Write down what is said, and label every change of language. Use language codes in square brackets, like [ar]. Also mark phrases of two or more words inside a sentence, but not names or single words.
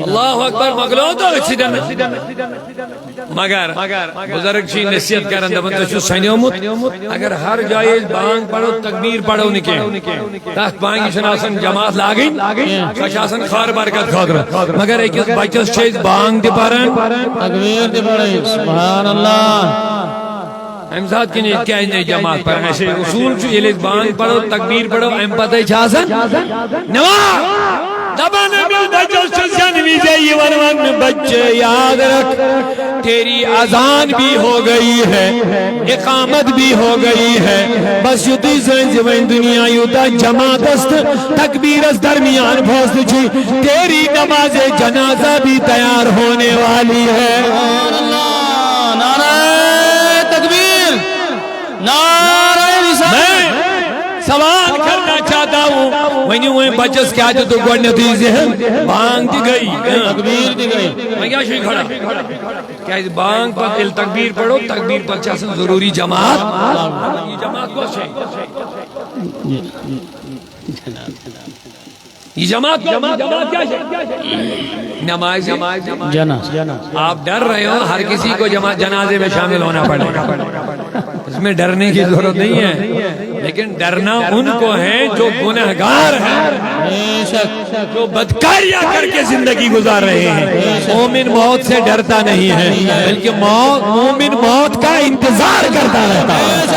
[ar] اللہ اکبر [ks] مۄکلو تہٕ أتھۍ سۭتۍ مگر بزرگ چھِ نصیحت کران دپان تۄہہِ چھُو سنیومُت اگر ہر جایہِ أسۍ بانگ پرو تکبیٖر پرو نہٕ کینٛہہ تتھ بانگہِ چھنہٕ آسان جماعت لاگٕنۍ سۄ چھِ آسان خٲر برکت خٲطرٕ مگر أکِس بچس چھِ أسۍ بانگ تہِ پران تکبیر تہِ پرٕنۍ [ar] سبحان اللہ [ks] امہِ ساتہٕ کِنہٕ ییٚتہِ کیٛازِ نہٕ جماعت پران اَسہِ اصوٗل چھُ ییٚلہِ أسۍ بانگ پرو تکبیٖر پرو امہِ پتہٕ چھِ آسان نٮ۪ماز دپان أمِس بچس چھُ زٮ۪نہٕ وِزے یِوان وننہٕ [ur] بچے یاد رکھ تیری اذان بھی ہو گئی ہے اقامت بھی ہو گئی ہے [ks] بس یُتُے زٲنۍزِ وۄنۍ دُنیا یوٗتاہ جماعتس تہٕ تکبیٖرس درمیان فٲصلہٕ چھُ [ur] تیری نماز جنازہ بھی تیار ہونے والی ہے نعرہ تکبیر نعرہ رسالت سوال کرنا چاہتا ہوں [ks] ونیو وۄنۍ بچس کیٛاہ دِتُکھ گۄڈنیٚتھٕے ذہن بانگ تہِ گٔے تکبیر تہِ گٔے وۄنۍ کیٛاہ چھُے کھڑا کیٛازِ بانگ پتہٕ ییٚلہِ تکبیٖر پرو تکبیٖر پتہٕ چھِ آسان ضروٗری جماعت یہِ جماعت کۄس چھے [ur] یہ جماعت کیا ہے نماز جنازہ آپ ڈر رہے ہو ہر کسی کو جنازے میں شامل ہونا پڑے اس میں ڈرنے کی ضرورت نہیں ہے لیکن ڈرنا ان کو ہے جو گنہگار ہیں جو بدکاریاں کر کے زندگی گزار رہے ہیں مومن موت سے ڈرتا نہیں ہے بلکہ مومن موت کا انتظار کرتا رہتا ہے